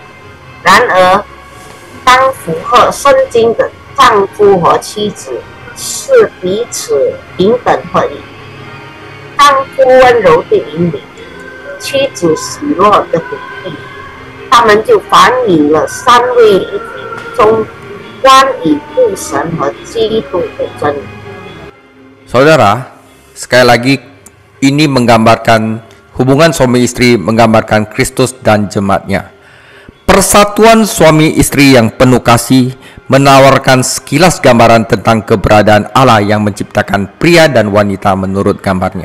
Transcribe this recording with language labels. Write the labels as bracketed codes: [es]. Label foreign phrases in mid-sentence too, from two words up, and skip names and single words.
[zh] 然而，当符合圣经的丈夫和妻子是彼此平等合一，丈夫温柔的引领，妻子喜乐的回应，他们就反映了三位一体中关于父神和基督的真理。 [id] Saudara, sekali lagi ini menggambarkan hubungan suami istri, menggambarkan Kristus dan jemaatnya. Persatuan suami istri yang penuh kasih menawarkan sekilas gambaran tentang keberadaan Allah yang menciptakan pria dan wanita menurut gambarnya.